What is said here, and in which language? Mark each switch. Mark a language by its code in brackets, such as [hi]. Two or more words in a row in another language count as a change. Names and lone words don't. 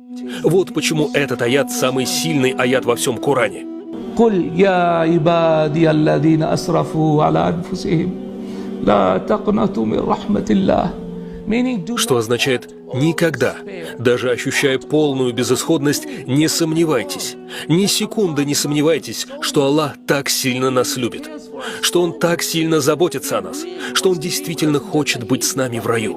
[ru] Вот почему этот аят самый сильный аят во всем Коране. [ar] قل يا عبادي الذين أسرفوا على أنفسهم لا تقنطوا من رحمة الله. [ru] Что означает «никогда», даже ощущая полную безысходность, не сомневайтесь, ни секунды не сомневайтесь, что Аллах так сильно нас любит, что Он так сильно заботится о нас, что Он действительно хочет быть с нами в раю.